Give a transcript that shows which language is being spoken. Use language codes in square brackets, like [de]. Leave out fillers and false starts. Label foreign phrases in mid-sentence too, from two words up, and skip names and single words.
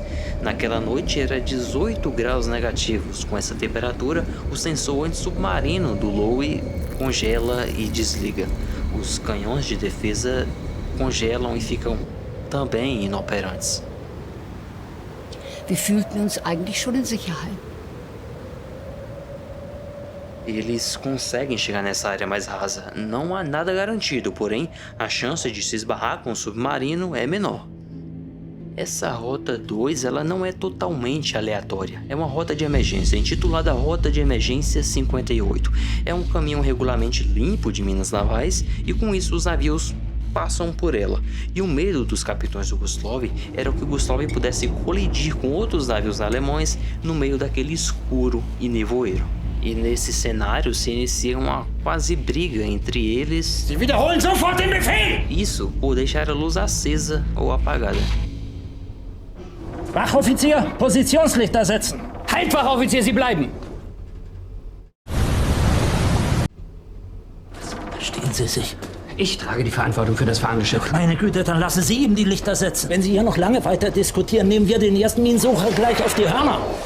[pt] Naquela noite era 18 graus negativos. Com essa temperatura, o sensor antissubmarino do Lowe congela e desliga. Os canhões de defesa congelam e ficam também inoperantes. [de] Wir fühlten uns eigentlich schon in Sicherheit. [pt] Eles conseguem chegar nessa área mais rasa. Não há nada garantido, porém, a chance de se esbarrar com um submarino é menor. Essa Rota 2 ela não é totalmente aleatória. É uma rota de emergência, intitulada Rota de Emergência 58. É um caminho regularmente limpo de minas navais e com isso os navios passam por ela. E o medo dos capitães do Gustav era que o Gustav pudesse colidir com outros navios alemães no meio daquele escuro e nevoeiro. E nesse cenário se inicia uma quase briga entre eles. [de] Sie wiederholen sofort den Befehl! [pt] Isso por deixar a luz acesa ou apagada. [de] Wachoffizier, Positionslichter setzen! Halt, Wachoffizier, Sie bleiben! Verstehen Sie sich? Ich trage die Verantwortung für das fahrende Schiff. Meine Güte, dann lassen Sie ihm die Lichter setzen. Wenn Sie hier noch lange weiter diskutieren, nehmen wir den ersten Minensucher gleich auf die Hörner.